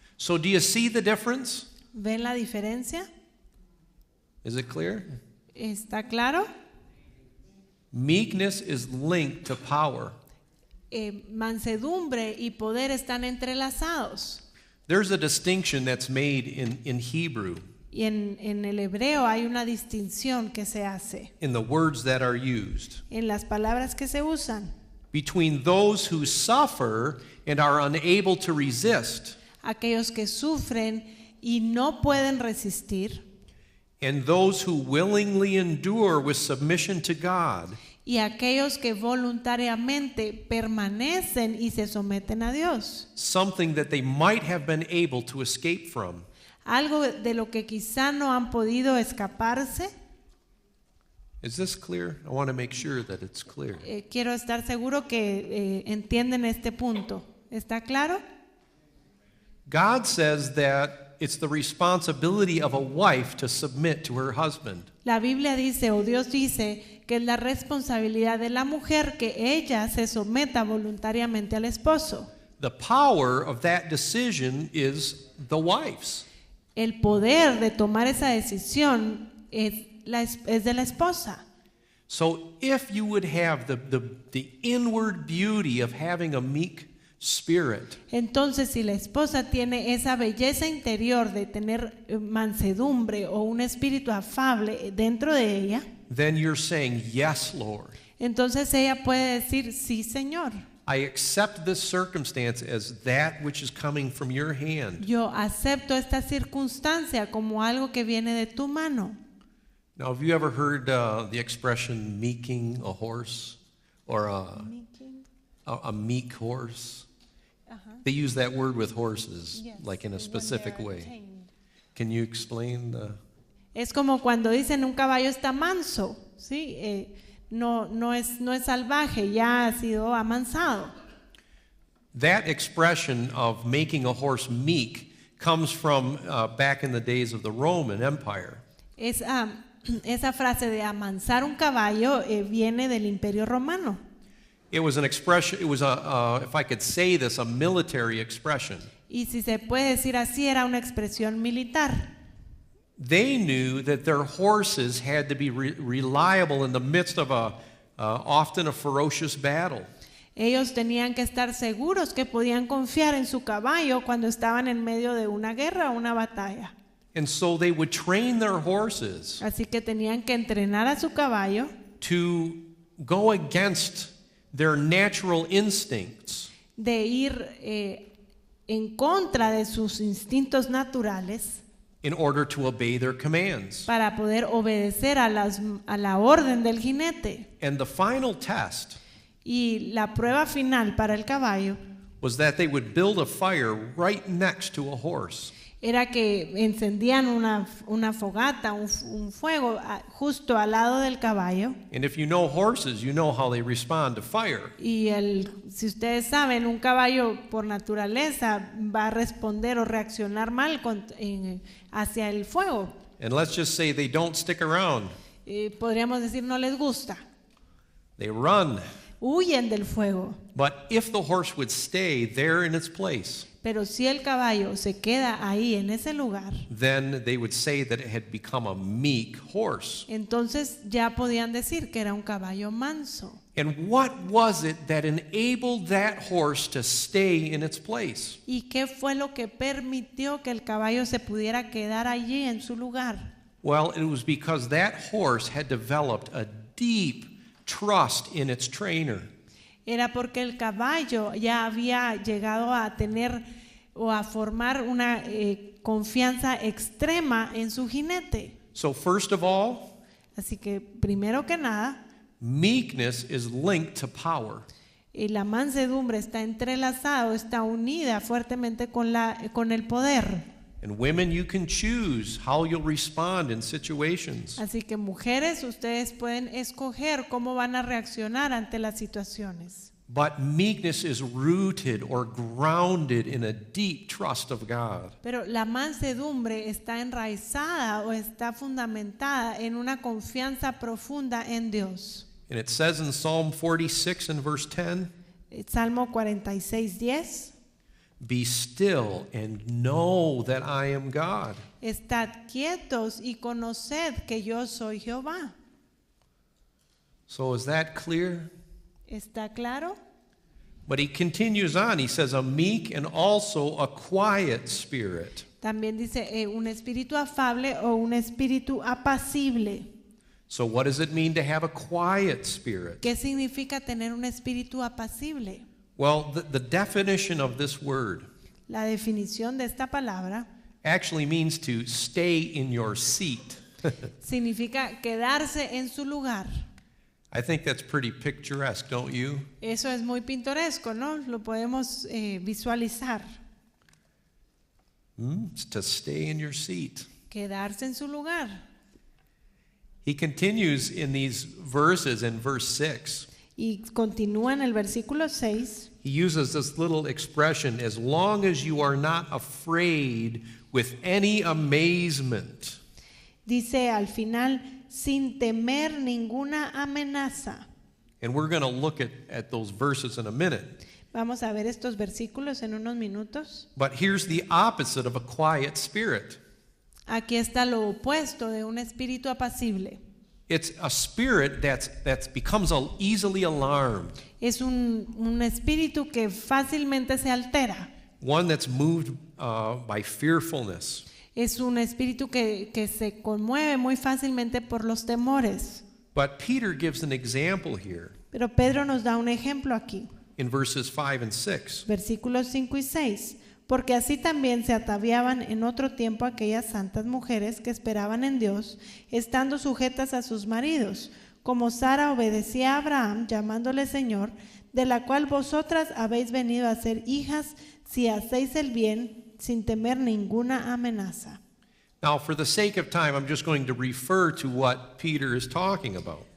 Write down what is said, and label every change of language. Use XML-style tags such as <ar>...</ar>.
<en>So do you see the difference?</en> <es>¿Ven la diferencia?</es> <en>Is it clear?</en> <es>¿Está claro?</es> <en>Meekness is linked to power.</en> <es>Mansedumbre y poder están entrelazados.</es> <en>There's a distinction that's made in Hebrew</en> <es>Y en el hebreo hay una distinción que se hace</es> <en>in the words that are used</en> <es>en las palabras que se usan.</es> <en>between those who suffer and are unable to resist</en> <es>Aquellos que sufren y no pueden resistir,</es> <en>and those who willingly endure with submission to God.</en> <es>y aquellos que voluntariamente permanecen y se someten a Dios.</es> <en>Something that they might have been able to escape from.</en> <es>Algo de lo que quizá no han podido escaparse.</es> <en>Is this clear? I want to make sure that it's clear.</en> <es>Quiero estar seguro que entienden este punto. ¿Está claro?</es> <en>God says that it's the responsibility of a wife to submit to her husband.</en> <es>La Biblia dice, o Dios dice, que es la responsabilidad de la mujer que ella se someta voluntariamente al esposo.</es> <en>The power of that decision is the wife's.</en> <es>El poder de tomar esa decisión es de la esposa.</es> <en>So if you would have the inward beauty of having a meek spirit,</en> <es>Entonces, si la esposa tiene esa belleza interior de tener mansedumbre o un espíritu afable dentro de ella,</es> <en>then you're saying, yes, Lord.</en> <es>entonces ella puede decir, sí, Señor.</es> <en>I accept this circumstance as that which is coming from your hand.</en> <es>Yo acepto esta circunstancia como algo que viene de tu mano.</es> <en>Now, have you ever heard the expression meeking a horse or a meek horse? They use that word with horses, like in a specific way. Can you explain the...</en> <es>Es como cuando dicen un caballo está manso, ¿sí? No es salvaje, ya ha sido amansado.</es> <en>That expression of making a horse meek comes from back in the days of the Roman Empire.</en> <es>Esa frase de amansar un caballo viene del Imperio Romano.</es> <en>It was an expression, it was if I could say this, a military expression.</en> <es>Y si se puede decir así, era una expresión militar.</es> <en>They knew that their horses had to be reliable in the midst of often a ferocious battle.</en> <es>Ellos tenían que estar seguros que podían confiar en su caballo cuando estaban en medio de una guerra o una batalla.</es> <en>And so they would train their horses</en> <es>Así que tenían que entrenar a su caballo</es> <en>to go against their natural instincts</en> <es>de ir en contra de sus instintos naturales</es> <en>in order to obey their commands.</en> <es>para poder obedecer a la orden del jinete.</es> <en>And the final test</en> <es>Y la prueba final para el caballo</es> <en>was that they would build a fire right next to a horse.</en> <es>era que encendían una fogata, un fuego justo al lado del caballo.</es> <en>And if you know horses, you know how they respond to fire.</en> <es>Y si ustedes saben, un caballo por naturaleza va a responder o reaccionar mal hacia el fuego.</es> <en>And let's just say they don't stick around.</en> <es>Podríamos decir no les gusta.</es> <en>They run.</en> <es>Huyen del fuego.</es> <en>But if the horse would stay there in its place,</en> <es>Pero si el caballo se queda ahí en ese lugar,</es> <en>then they would say that it had become a meek horse.</en> <es>entonces ya podían decir que era un caballo manso.</es> <en>And what was it that enabled that horse to stay in its place?</en> <es>¿Y qué fue lo que permitió que el caballo se pudiera quedar allí en su lugar?</es> <en>Well, it was because that horse had developed a deep trust in its trainer.</en> <es>Era porque el caballo ya había llegado a tener o a formar una confianza extrema en su jinete.</es> <en>So first of all,</en> <es>Así que primero que nada,</es> <en>meekness is linked to power.</en> <es>y la mansedumbre está entrelazado, está unida fuertemente con el poder.</es> <en>And women, you can choose how you'll respond in situations.</en> <es>Así que mujeres, ustedes pueden escoger cómo van a reaccionar ante las situaciones.</es> <en>But meekness is rooted or grounded in a deep trust of God.</en> <es>Pero la mansedumbre está enraizada o está fundamentada en una confianza profunda en Dios.</es> <en>And it says in Psalm 46 and verse 10,</en> <es>Salmo 46:10.</es> <en>be still and know that I am God.</en> <es>Estad quietos y conoced que yo soy Jehová.</es> <en>So is that clear?</en> <es>¿Está claro?</es> <en>But he continues on. He says a meek and also a quiet spirit.</en> <es>También dice un espíritu afable o un espíritu apacible.</es> <en>So what does it mean to have a quiet spirit?</en> <es>¿Qué significa tener un espíritu apacible?</es> <en>Well, the definition of this word</en> <es>La definición de esta palabra</es> <en>actually means to stay in your seat.</en> <es>significa quedarse en su lugar.</es> <en>I think that's pretty picturesque, don't you?</en> <es>Eso es muy pintoresco, ¿no? Lo podemos visualizar.</es> <en>It's to stay in your seat.</en> <es>Quedarse en su lugar.</es> <en>He continues in these verses in verse 6.</en> <es>Y continúa en el versículo 6.</es> <en>He uses this little expression, as long as you are not afraid with any amazement.</en> <es>Dice al final, sin temer ninguna amenaza.</es> <en>And we're going to look at those verses in a minute.</en> <es>Vamos a ver estos versículos en unos minutos.</es> <en>But here's the opposite of a quiet spirit.</en> <es>Aquí está lo opuesto de un espíritu apacible.</es> <en>It's a spirit that becomes easily alarmed.</en> <es>Es un espíritu que fácilmente se altera.</es> <en>One that's moved by fearfulness.</en> <es>Es un espíritu que se conmueve muy fácilmente por los temores.</es> <en>But Peter gives an example here</en> <es>Pero Pedro nos da un ejemplo aquí.</es> <en>in verses 5 and 6.</en> <es>Versículos 5 y 6. Porque así también se ataviaban en otro tiempo aquellas santas mujeres que esperaban en Dios, estando sujetas a sus maridos, como Sara obedecía a Abraham, llamándole Señor, de la cual vosotras habéis venido a ser hijas si hacéis el bien, sin temer ninguna amenaza.</es> <en>Now, for the sake of time, I'm just going to refer to what Peter is talking about.</en>